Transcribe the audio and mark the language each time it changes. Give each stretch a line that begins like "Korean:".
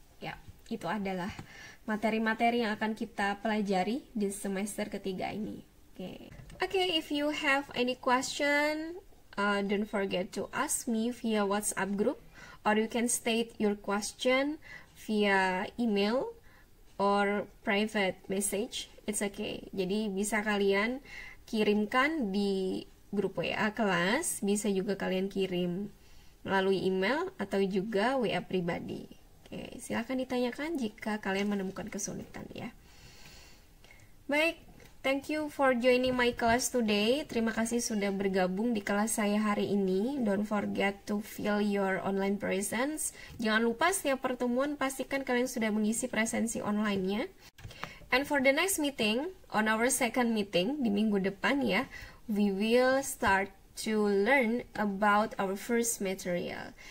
Indonesian: Ya, itu adalah materi-materi yang akan kita pelajari di semester ketiga ini.
English: Oke, if you have any question, don't forget to ask me via WhatsApp group, or you can state your question via email or private message. It's okay.
Indonesian: Jadi bisa kalian kirimkan di grup WA kelas, bisa juga kalian kirim melalui email atau juga WA pribadi. Oke, silahkan ditanyakan jika kalian menemukan kesulitan ya.
English: Baik, thank you for joining my class today.
Indonesian: Terima kasih sudah bergabung di kelas saya hari ini.
English: Don't forget to fill your online presence.
Indonesian: Jangan lupa setiap pertemuan pastikan kalian sudah mengisi presensi online-nya.
English: And for the next meeting, on our second meeting
Indonesian: di minggu depan ya,
English: we will start to learn about our first material.